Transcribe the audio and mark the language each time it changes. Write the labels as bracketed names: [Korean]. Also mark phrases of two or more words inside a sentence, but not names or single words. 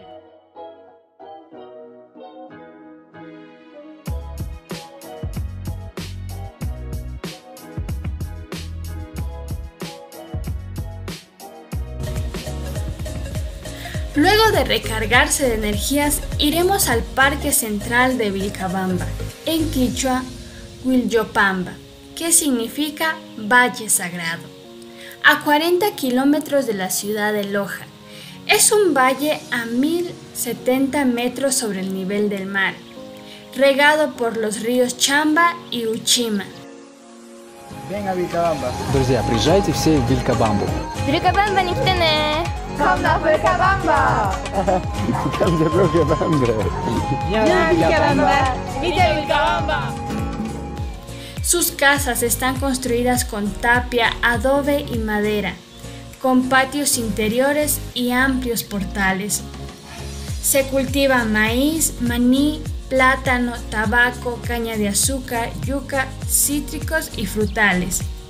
[Spanish] Luego de recargarse de energías, iremos al Parque Central de Vilcabamba, en quichua, Huilllopamba, que significa Valle Sagrado, a 40 kilómetros de la ciudad de Loja. Es un valle a 1070 metros sobre el nivel del mar, regado por los ríos Chamba y Uchima. Ven a Vilcabamba. [Russian] Друзья, приезжайте все в Вилькабамбу. [Japanese] Vilcabambaに来てね。 [English] Come to Vilcabamba. Come to Vilcabamba. [Spanish] Sus casas están construidas con tapia, adobe y madera, con patios interiores y amplios portales. Se cultiva maíz, maní, plátano, tabaco, caña de azúcar, yuca, cítricos y frutales.